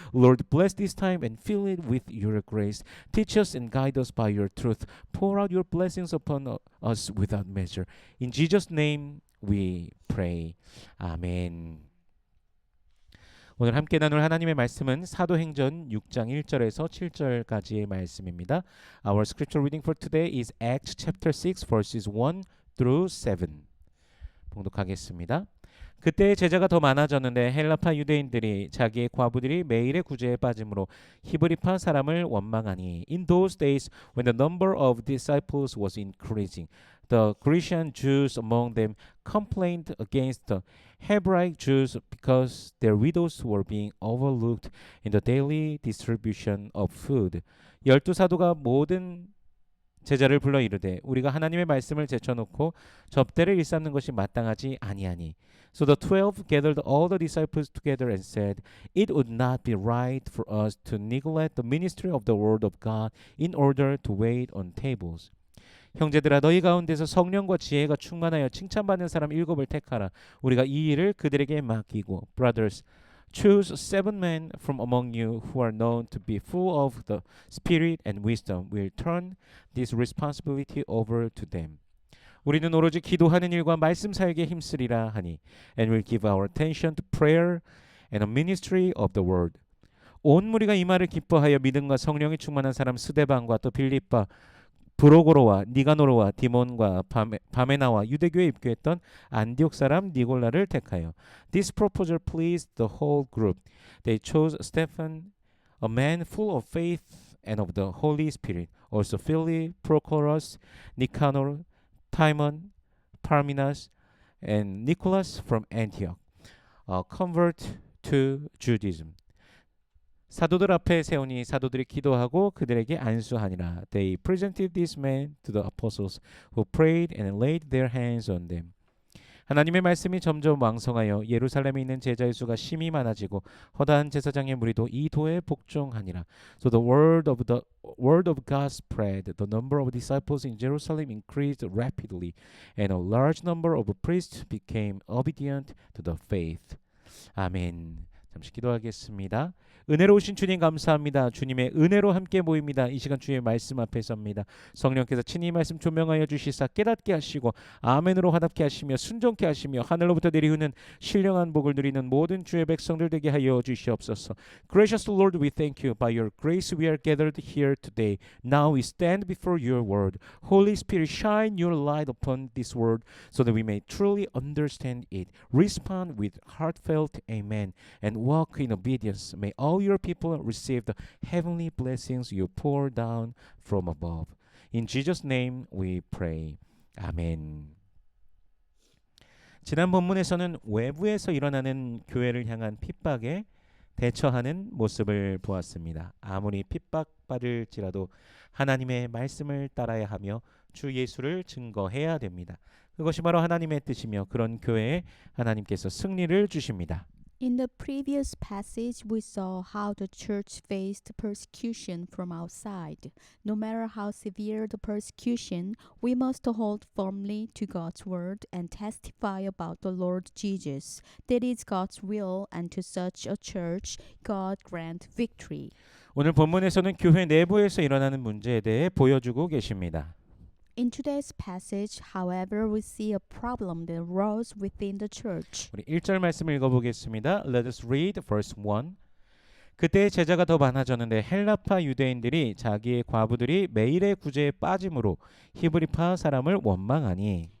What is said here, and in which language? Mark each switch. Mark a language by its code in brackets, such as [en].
[en] Lord, bless this time and fill it with your grace. Teach us and guide us by your truth. Pour out your blessings upon us without measure. In Jesus' name we pray. 아멘. [ko] 오늘 함께 나눌 하나님의 말씀은 사도행전 6장 1절에서 7절까지의 말씀입니다. [en] Our scripture reading for today is Acts chapter 6 verses 1 through 7. [ko] 봉독하겠습니다. 그때 제자가 더 많아졌는데 헬라파 유대인들이 자기의 과부들이 매일의 구제에 빠짐으로 히브리파 사람을 원망하니 [en] In those days when the number of disciples was increasing, the Grecian Jews among them complained against the Hebraic Jews because their widows were being overlooked in the daily distribution of food. [ko] 12사도가 모든 제자를 불러 이르되 우리가 하나님의 말씀을 제쳐놓고 접대를 일삼는 것이 마땅하지 아니하니. [en] So the 12 gathered all the disciples together and said, It would not be right for us to neglect the ministry of the word of God in order to wait on tables. [ko] 형제들아 너희 가운데서 성령과 지혜가 충만하여 칭찬받는 사람 7을 택하라. 우리가 이 일을 그들에게 맡기고. [en] Brothers, choose 7 men from among you who are known to be full of the Spirit and wisdom. We'll turn this responsibility over to them. [ko] 우리는 오로지 기도하는 일과 말씀 사역에 힘쓰리라 하니. [en] And we'll give our attention to prayer and the ministry of the word. [ko] 온 무리가 이 말을 기뻐하여 믿음과 성령이 충만한 사람 스데반과 또 빌립바 브로고로와 니가노로와 디몬과 바메나와 유대교에 입교했던 안디옥 사람 니골라를 택하여. [en] This proposal pleased the whole group. They chose Stephen, a man full of faith and of the Holy Spirit. Also Philip, Prochorus, Nicanor, Timon, Parmenas, and Nicholas from Antioch, a convert to Judaism. [ko] 사도들 앞에 세우니 사도들이 기도하고 그들에게 안수하니라. [en] They presented these men to the apostles who prayed and laid their hands on them. [ko] 하나님의 말씀이 점점 왕성하여 예루살렘에 있는 제자의 수가 심히 많아지고 허다한 제사장의 무리도 이 도에 복종하니라. [en] So the word of God spread. The number of disciples in Jerusalem increased rapidly, and a large number of priests became obedient to the faith. 아멘. [ko] 잠시 기도하겠습니다. 은혜로우신 주님 감사합니다. 주님의 은혜로 함께 모입니다. 이 시간 주의 말씀 앞에 섭니다. 성령께서 친히 말씀 조명하여 주시사 깨닫게 하시고 아멘으로 화답게 하시며 순종케 하시며 하늘로부터 내리우는 신령한 복을 누리는 모든 주의 백성들 되게 하여 주시옵소서. [en] Gracious Lord, we thank you. By your grace we are gathered here today. Now we stand before your word. Holy Spirit, shine your light upon this word so that we may truly understand it. Respond with heartfelt amen and walk in obedience. May all your people receive the heavenly blessings you pour down from above. In Jesus' name we pray. 아멘. [ko] 지난 본문에서는 외부에서 일어나는 교회를 향한 핍박에 대처하는 모습을 보았습니다. 아무리 핍박받을지라도 하나님의 말씀을 따라야 하며 주 예수를 증거해야 됩니다. 그것이 바로 하나님의 뜻이며 그런 교회에 하나님께서 승리를 주십니다. [en] In the previous passage, we saw how the church faced persecution from outside. No matter how severe the persecution, we must hold firmly to God's word and testify about the Lord Jesus. That is God's will, and to such a church, God grant victory. [ko] 오늘 본문에서는 교회 내부에서 일어나는 문제에 대해 보여주고 계십니다. [en] In today's passage, however, we see a problem that arose within the church. [ko] 우리 1절 말씀을 읽어보겠습니다. [en] Let us read verse 1. [ko] 그때 제자가 더 많아졌는데 헬라파 유대인들이 자기의 과부들이 매일의 구제에 빠짐으로 히브리파 사람을 원망하니